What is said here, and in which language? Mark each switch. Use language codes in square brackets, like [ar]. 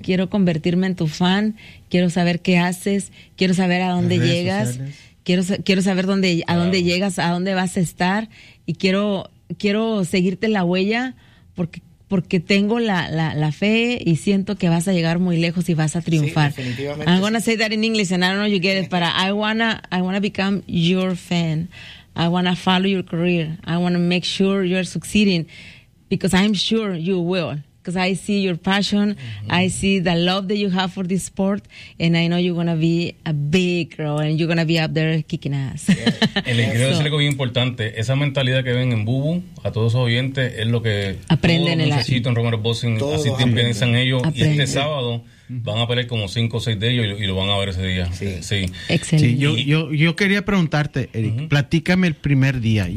[es] quiero convertirme en tu fan, quiero saber qué haces, quiero saber a dónde llegas, quiero saber dónde, a dónde llegas, a dónde vas a estar, y quiero seguirte la huella porque tengo la fe y siento que vas a llegar muy lejos y vas a triunfar. Sí, definitivamente. [en] I'm gonna say that in English and I don't know you get it, but I wanna become your fan. I want to follow your career. I want to make sure you're succeeding because I'm sure you will, because I see your passion. Mm-hmm. I see the love that you have for this sport, and I know you're going to be a big girl and you're going to be up there kicking ass. [es] Yeah. Les quiero decir algo bien importante. Esa mentalidad que ven en Bubu, a todos esos oyentes, es lo que aprenden todos necesitan en Romero Boxing. Todo así piensan ellos. Aprende. Y este sábado van a pelear como 5 o 6 de ellos y lo van a ver ese día. Sí. Sí. Excelente. Sí, yo quería preguntarte, Eric, uh-huh, platícame el primer día.